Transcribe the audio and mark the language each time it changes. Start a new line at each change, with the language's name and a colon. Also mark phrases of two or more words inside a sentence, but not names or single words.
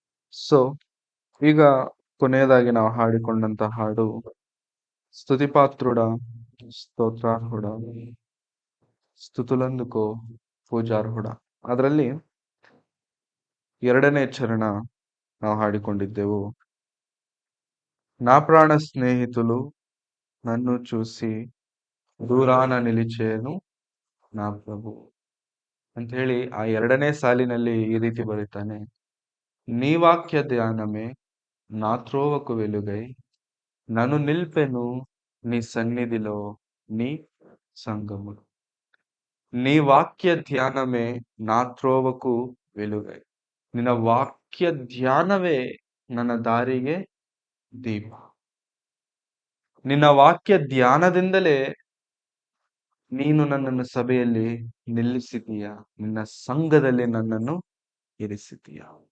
Kannada: ಸೊ ಈಗ ಕೊನೆಯದಾಗಿ ನಾವು ಹಾಡಿಕೊಂಡಂತ ಹಾಡು
Telugu: స్తుతిపాత్రుడ స్తోత్రార్హుడ స్తుతులందుకో పూజార్హుడ.
Kannada: ಅದರಲ್ಲಿ ಎರಡನೇ ಚರಣ ನಾವು ಹಾಡಿಕೊಂಡಿದ್ದೆವು.
Telugu: నా ప్రాణ స్నేహితులు నన్ను చూసి దూరాన నిలిచేను నా ప్రభు
Kannada: ಅಂತ ಹೇಳಿ ಆ ಎರಡನೇ ಸಾಲಿನಲ್ಲಿ ಈ ರೀತಿ ಬರೀತಾನೆ.
Telugu: నీ వాక్య ధ్యానమే నా త్రోవకు వెలుగై నన్ను నిల్పెను నీ సన్నిధిలో నీ సంగములు. నీ వాక్య ధ్యానమే నా త్రోవకు వెలుగై.
Kannada: ನಿನ್ನ ವಾಕ್ಯ ಧ್ಯಾನವೇ ನನ್ನ ದಾರಿಗೆ ದೀಪ. ನಿನ್ನ ವಾಕ್ಯ ಧ್ಯಾನದಿಂದಲೇ ನೀನು ನನ್ನನ್ನು ಸಭೆಯಲ್ಲಿ ನಿಲ್ಲಿಸಿದೀಯ, ನಿನ್ನ ಸಂಘದಲ್ಲಿ ನನ್ನನ್ನು ಇರಿಸಿದೀಯ.